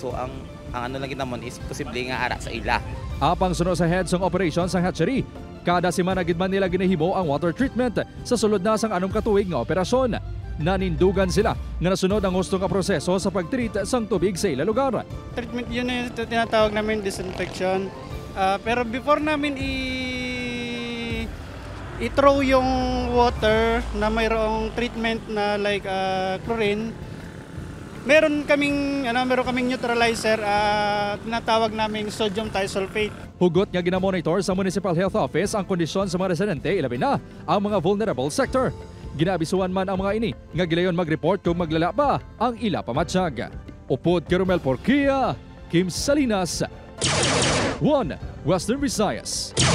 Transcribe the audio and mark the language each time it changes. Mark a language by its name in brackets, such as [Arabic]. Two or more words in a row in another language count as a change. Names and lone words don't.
[Hiligaynon] So ang lang ginamon is posible nga ara sa ila. Apang suno sa heads ng operations sang hatchery, kada semana gid man nila ginahimo ang [English] water treatment [Hiligaynon] sa sulod na sang anong katuig nga operasyon. Nanindugan sila nga nasunod ang gusto nga proseso sa pagtreat sang tubig sa ila lugar. [Filipino] Treatment yun yung tinatawag namin disinfection. Pero before namin i-throw yung water na mayroong treatment na like chlorine, meron kaming neutralizer, tinatawag naming [English] sodium thiosulfate. [Hiligaynon] Hugot nga ginamonitor sa Municipal Health Office ang kondisyon sa mga residente, ilabi na ang mga [English] vulnerable sector. [Hiligaynon] Ginabisuan man ang mga ini nga gilayon mag-report kung maglala pa ang ila pamatsyag. Upod kay Romel Porquia, Kim Salinas, 1 Western Visayas.